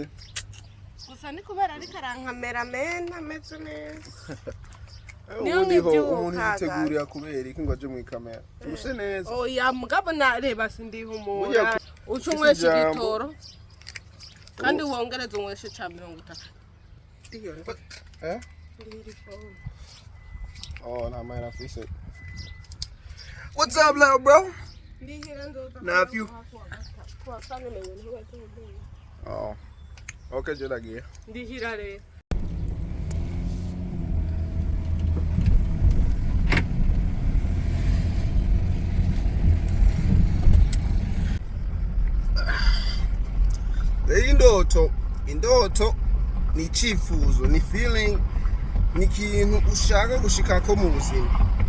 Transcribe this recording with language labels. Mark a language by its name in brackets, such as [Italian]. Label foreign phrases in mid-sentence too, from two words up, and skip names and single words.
[Rundi] Gusa ni kubera ari karankamera mena ameze neza. Umuntu yitegurira kubera iki ngo aje mu kamera. Use neza. Oya mugabo na Reba sindihumura. Ucunywesha igitoro. Kandi wongereza unyweshe ca 30. [English] Oh, nah, man, I fix it. What's up, little bro? Nephew. Oh, okay, just like here. [Rundi] Indoto ni icyifuzo, ni feeling, ni ikintu ushaka gushikako mu buzima.